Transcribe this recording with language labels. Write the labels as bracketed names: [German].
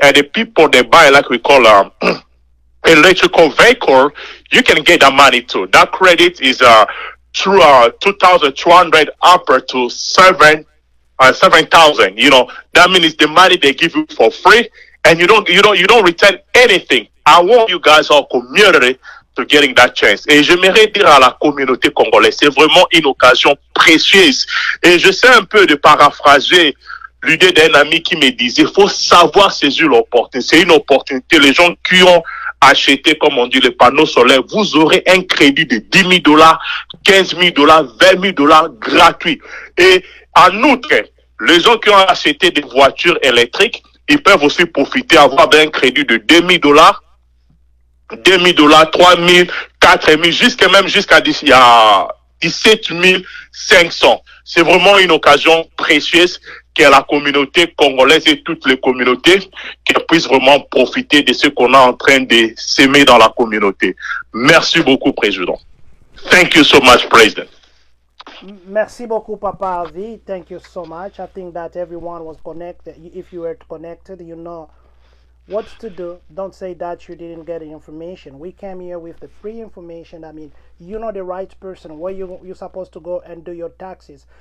[English] And the people they buy, like we call electrical vehicle, you can get that money too. That credit is through 2,200 up to 7,000. You know, that means the money they give you for free, and you don't return anything. I want you guys, our community, to getting that chance. [French] Et j'aimerais dire à la communauté congolaise, c'est vraiment une occasion précieuse. Et je sais un peu de paraphraser l'idée d'un ami qui me disait, il faut savoir saisir l'opportunité. C'est une opportunité. Les gens qui ont acheté, comme on dit, les panneaux solaires, vous aurez un crédit de $10 000, $15 000, $20 000 gratuit. Et en outre, les gens qui ont acheté des voitures électriques, ils peuvent aussi profiter, avoir un crédit de $2 000, $2 000, $3 000, $4 000, jusqu'à 17 500. C'est vraiment une occasion précieuse que la communauté congolaise et toutes les communautés qui puissent vraiment profiter de ce qu'on est en train de s'aimer dans la communauté. Merci beaucoup, Président. [English] Thank you so much, President. [French] Merci beaucoup, Papa Harvey. [English] Thank you so much. I think that everyone was connected. If you were connected, you know what to do. Don't say that you didn't get the information. We came here with the free information. I mean, you know the right person where you're supposed to go and do your taxes.